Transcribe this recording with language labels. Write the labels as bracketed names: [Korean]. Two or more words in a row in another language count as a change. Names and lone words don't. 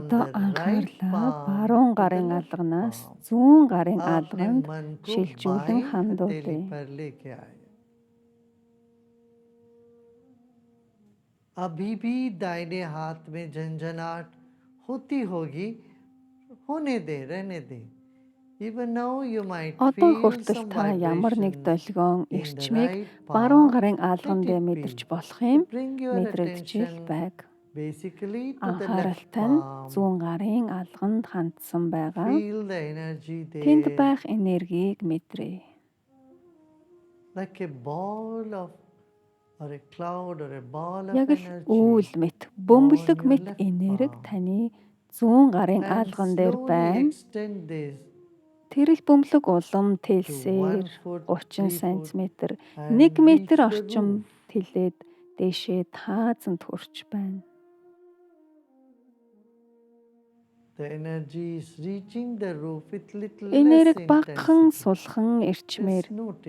[Mongolian] Одоо [English] the right [Mongolian] анхаарлаа [English] palm [Mongolian] баруун [English] to the [Mongolian] гарын [English] left [Mongolian] алганаас [English] palm. [Mongolian] зүүн гарын [Hindi] अपने [Mongolian] алганд [Hindi] मन को [Mongolian] шилжүүлэн [Hindi] बाएं हथेली [Mongolian] хандуулъя. [Hindi] पर लेके आए। अभी भी दाहिने हाथ में झंझनाहट होती होगी, होने दे, रहने दे। [English] Even now you might [Mongolian] Одоо [English] feel [Mongolian] хүртэл [English] some [Mongolian] та ямар нэг [English] vibrations [Mongolian] долгион [English] in the [Mongolian] эрчмийг [English] right [Mongolian] баруун [English] palm. [Mongolian] гарын [English] Let [Mongolian] алганд [English] it [Mongolian] мэдэрч [English] be. [Mongolian] болох юм [English] Bring your [Mongolian] мэдрэгдэж [English] attention [Mongolian] байг. [English] basically to the left [Mongolian] Анхааралтай нь [English] palm. [Mongolian] зүүн гарын алганд хандсан байгаа. [English] Feel the energy [Mongolian] Тэнд [English] there [Mongolian] байх энергийг мэдрээ. [English] like a ball of or a cloud or a ball of [Mongolian] Яг л [English] energy. [Mongolian] үүл мэт, бөмбөлөг [English] on your [Mongolian] мэт [English] left [Mongolian] энерги [English] palm. [Mongolian] таны зүүн гарын [English] And [Mongolian] алган дээр [English] slowly [Mongolian] байна. [English] extend this [Mongolian] Тэр их бөмбөлөг улам [English] to 1 [Mongolian] тэлсээр [English] foot, [Mongolian] 30 [English] 3 foot [Mongolian] см, [English] and [Mongolian] 1 [English] reach [Mongolian] метр [English] the [Mongolian] орчим [English] roof. [Mongolian] тэлээд дээшээ таазанд хүрч байна. [English] The energy is reaching the roof with little [Mongolian] Энерги [English] less [Mongolian] багахан [English] intensity. [Mongolian] сулхан эрчмээр [English] Just notice that.